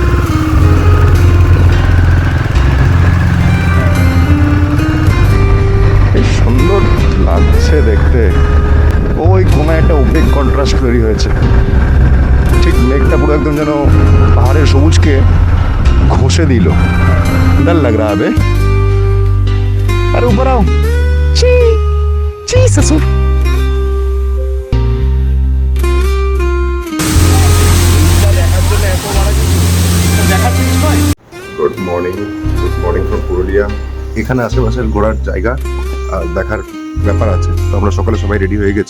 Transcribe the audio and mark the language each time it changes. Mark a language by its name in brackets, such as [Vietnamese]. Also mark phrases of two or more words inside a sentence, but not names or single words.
[Bangla] সুন্দর লাগছে দেখতে। ওই কোনো একটা [English] opaque contrast [Bangla] তৈরি হয়েছে, ঠিক মেঘটা পুরো একদম যেন পাহাড়ের সবুজকে ঘষে দিল। [Hindi] डर लग रहा है बे। अरे ऊपर आओ। ची ची ससुर। [English] good morning from Puruliya. [Bangla] এখানে আশেপাশে ঘোরার জায়গা আর দেখার ব্যাপার আছে, তো আমরা সকালে সবাই রেডি হয়ে গেছি।